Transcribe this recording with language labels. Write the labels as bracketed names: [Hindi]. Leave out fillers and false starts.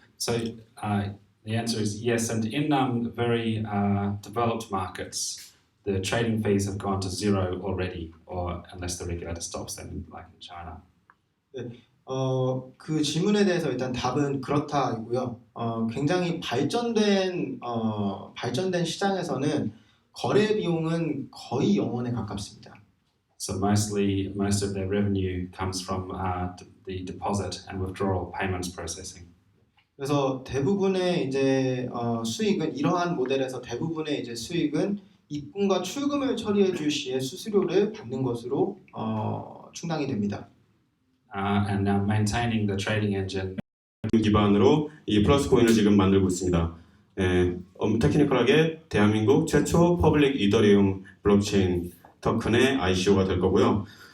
[English] So the answer is yes, and in very developed markets, the trading fees have gone to 0 already, or unless the regulator stops them, like in China. [Korean] 네, 그 질문에 대해서 일단 답은 그렇다이고요. 굉장히 발전된 시장에서는 거래 비용은 거의 0원에 가깝습니다. [English] So most of their revenue comes from the deposit and withdrawal payments processing. [Korean] 그래서 대부분의 이제 수익은 이러한 모델에서 대부분의 이제 수익은 입금과 출금을 처리해 줄 시에 수수료를 받는 것으로 충당이 됩니다. [English] And now maintaining the trading engine. [Korean] 기반으로 이 플러스 코인을 지금 만들고 있습니다. 테크니컬하게 대한민국 최초 퍼블릭 이더리움 블록체인 토큰의 ICO가 될 거고요.